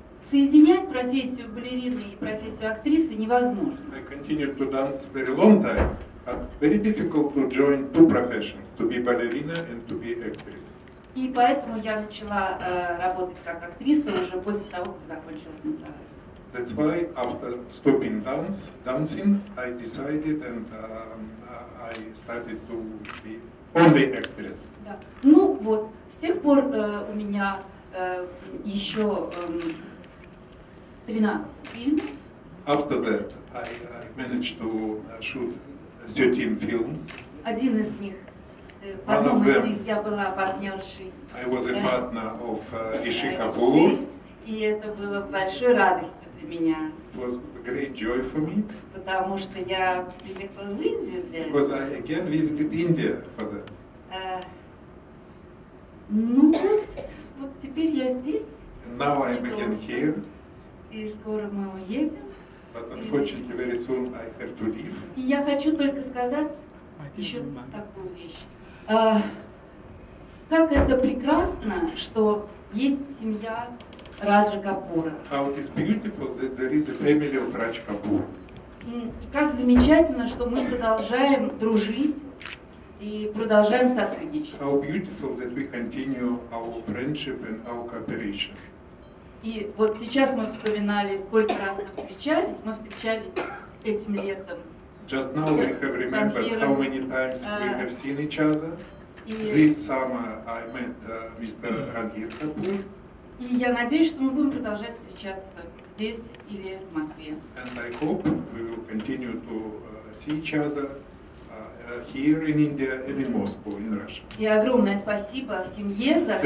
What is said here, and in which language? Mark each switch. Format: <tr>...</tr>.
<ru>Соединять профессию балерины и профессию актрисы невозможно.</ru> <en>I continued to dance very long time, but very difficult to join two professions, to be ballerina and to be actress.</en> <ru>И поэтому я начала работать как актриса уже после того, как закончила танцевать.</ru> <en>That's why after stopping dancing, I decided and I started to be only actress.</en> <ru>Да. Ну вот, с тех пор у меня еще 13 фильмов.</ru> <en>After that, I managed to shoot 13 films.</en> <ru>Один из них, в одном из них я была партнершей.</ru> <en>I was a partner of Shri Kapoor.</en> <ru>И это было большой радостью для меня.</ru> <en>It was a great joy for me.</en> <ru>Потому что я приехала в Индию для этого.</ru> <en>Because I again visited India for that.</en> <ru>Ну вот теперь я здесь.</ru> <en>And now I'm again here.</en> <ru>И скоро мы уедем.</ru> <en>But unfortunately, very soon I have to leave.</en> <ru>И я хочу только сказать еще такую вещь. Как это прекрасно, что есть семья Раджа Капура.</ru> <en>How it is beautiful that there is a family of Raj Kapoor.</en> <ru>И как замечательно, что мы продолжаем дружить и продолжаем сотрудничать.</ru> <en>How beautiful that we continue our friendship and our cooperation.</en> <ru>И вот сейчас мы вспоминали, сколько раз мы встречались. Мы встречались этим летом.</ru> <en>Just now we have remembered how many times we have seen each other. This summer I met Mr. Randhir Kapoor.</en> <ru>И я надеюсь, что мы будем продолжать встречаться здесь или в Москве.</ru> <en>And I hope we will continue to see each other here in India and in Moscow, in Russia.</en> <ru>И огромное спасибо семье за то,</ru>